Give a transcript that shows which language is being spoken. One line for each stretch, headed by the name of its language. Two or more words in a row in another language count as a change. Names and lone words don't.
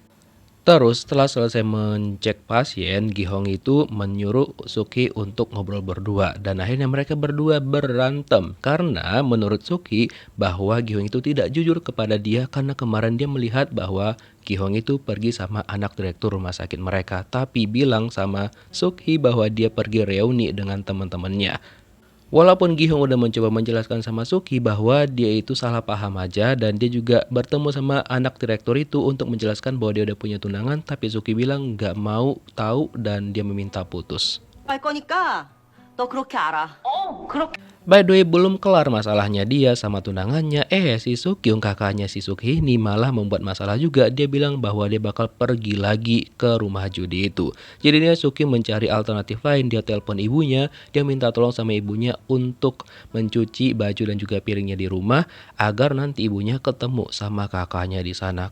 Indonesian: Terus setelah selesai mencek pasien, Gi-hong itu menyuruh Suki untuk ngobrol berdua, dan akhirnya mereka berdua berantem karena menurut Suki bahwa Gi-hong itu tidak jujur kepada dia karena kemarin dia melihat bahwa Gi-hong itu pergi sama anak direktur rumah sakit mereka, tapi bilang sama Suki bahwa dia pergi reuni dengan teman-temannya. Walaupun Gi-hong udah mencoba menjelaskan sama Suki bahwa dia itu salah paham aja, dan dia juga bertemu sama anak direktur itu untuk menjelaskan bahwa dia udah punya tunangan, tapi Suki bilang nggak mau tahu dan dia meminta putus.
Korean: 할 거니까 너 그렇게 알아. 그렇게.
English: By the way,
Indonesian: belum kelar masalahnya dia sama tunangannya, si Sukyung kakaknya si Sukhi ini malah membuat masalah juga. Dia bilang bahwa dia bakal pergi lagi ke rumah judi itu. Jadinya Suki mencari alternatif lain, dia telepon ibunya, dia minta tolong sama ibunya untuk mencuci baju dan juga piringnya di rumah agar nanti ibunya ketemu sama kakaknya di sana.